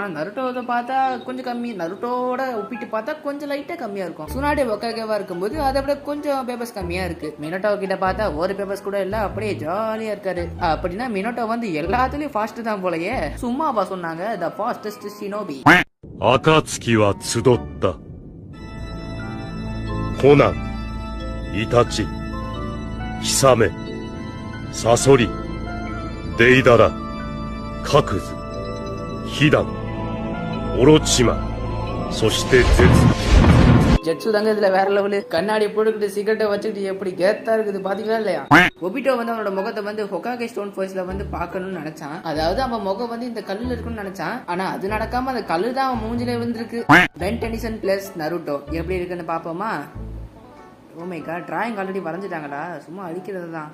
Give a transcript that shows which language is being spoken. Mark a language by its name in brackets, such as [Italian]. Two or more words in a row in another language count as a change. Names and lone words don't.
[Tamil] ஆனா நருட்டோவை பார்த்தா கொஞ்சம் கம்மி, நருட்டோட ஒப்பிட்டு பார்த்தா கொஞ்சம் லைட்டா கம்மியா இருக்கும். சுனாடே ஒகாகேவா இருக்கும்போது அதை விட கொஞ்சம் பேப்பர்ஸ் கம்மியா இருக்கு. மினோட்டோ கிட்ட பார்த்தா ஒரு பேப்பர்ஸ் கூட இல்ல, அப்படியே ஜாலியா இருக்காரு. அப்படின்னா மினோட்டோ வந்து எல்லாத்துலயும் ஃபாஸ்ட் தான் போலயே. சும்மாவா சொன்னாங்க [English] the fastest [Tamil] ஷினோபி. [Japanese] 暁は集った。コナン、イタチ、ヒサメ、サソリ、デイダラ、カクズ、ヒダン、オロチマ、そしてゼツ。 [Tamil] ஜெட்சு தாங்க இதுல வேற லெவலு. கண்ணாடி போட்டுக்கிட்டு சிகரெட்டை வச்சுக்கிட்டு எப்படி கேத்தா இருக்குது பாத்தீங்களா இல்லையா? ஒபிட்டோ வந்து அவனோட முகத்தை வந்து ஹொகாகே ஸ்டோன் ஃபோர்ஸ்ல வந்து பாக்கணும்னு நினைச்சான். அதாவது அவன் முகம் வந்து இந்த கல்லுல இருக்குன்னு நினைச்சான். ஆனா அது நடக்காம அந்த கல்லு தான் அவன் மூஞ்சில விழுந்திருக்கு. பென் டெனிசன் பிளஸ் நருட்டோ எப்படி இருக்குன்னு பாப்போமா? [English] Oh my god, drawing already [Tamil] வரைஞ்சிட்டாங்கடா, சும்மா அடிக்கிறது தான்.